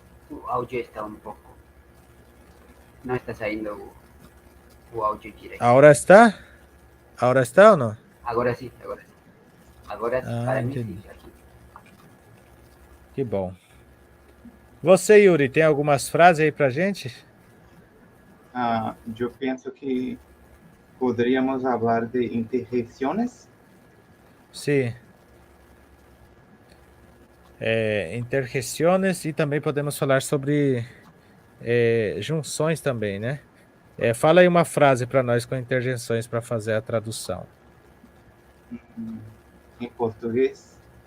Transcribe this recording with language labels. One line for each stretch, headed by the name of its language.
Spanish: o audio está un poco, no está saliendo o audio direito. Ahora está? Ahora está
Portuguese: ou não? Agora sim, agora sim. Agora, Ah, para mim, sim, entendi. aqui. Que bom. Você, Yuri, tem algumas frases aí pra gente?
Spanish: Yo pienso que podríamos hablar de interjecciones.
Portuguese: Sim. Interjeições e também podemos falar sobre junções também, né? Fala aí uma frase para nós com interjeições para fazer a tradução.
Spanish: En portugués.